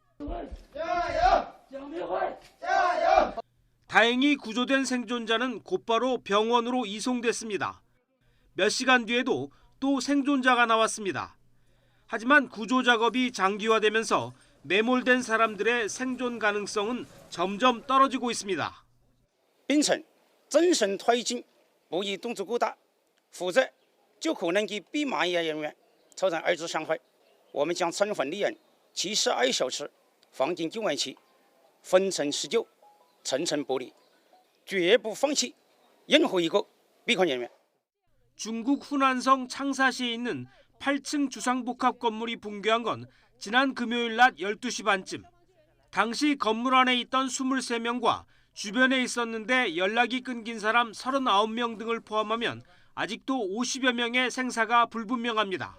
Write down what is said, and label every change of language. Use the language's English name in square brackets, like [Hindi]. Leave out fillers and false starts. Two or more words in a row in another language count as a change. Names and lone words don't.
[Korean] 다행히 구조된 생존자는 곧바로 병원으로 이송됐습니다. 몇 시간 뒤에도 또 생존자가 나왔습니다. 하지만 구조 작업이 장기화되면서 매몰된 사람들의 생존 가능성은 점점 떨어지고 있습니다. [Chinese] 冰层增生推进不宜动作过大，否则就可能给被埋压人员造成二次伤害。我们将充分利用72小时黄金救援期，分层施救，层层剥离，绝不放弃任何一个被困人员。 [Korean] 중국 후난성 창사시에 있는 8층 주상복합 건물이 붕괴한 건 지난 금요일 낮 12시 반쯤. 당시 건물 안에 있던 23명과 주변에 있었는데 연락이 끊긴 사람 39명 등을 포함하면 아직도 50여 명의 생사가 불분명합니다.